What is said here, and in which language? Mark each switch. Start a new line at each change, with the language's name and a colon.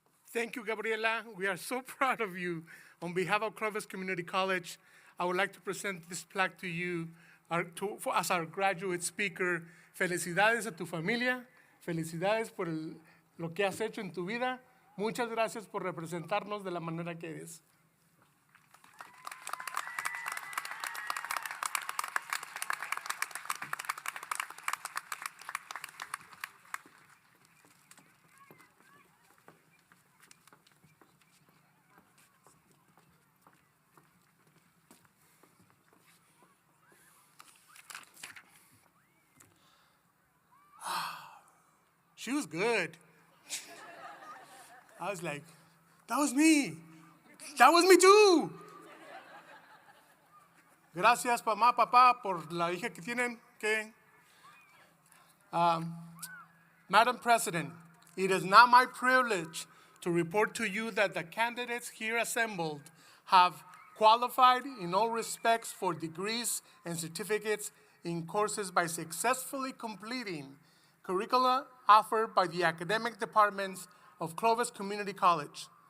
English: Thank you, Gabriela. We are so proud of you. On behalf of Clovis Community College, I would like to present this plaque to you as our graduate speaker.
Spanish: Felicidades a tu familia. Felicidades por lo que has hecho en tu vida. Muchas gracias por representarnos de la manera que eres.
English: She was good. I was like, that was me. That was me too.
Spanish: Gracias, mamá, papá, por la hija que tienen.
English: Okay. Madam President, it is now my privilege to report to you that the candidates here assembled have qualified in all respects for degrees and certificates in courses by successfully completing curricula offered by the academic departments of Clovis Community College.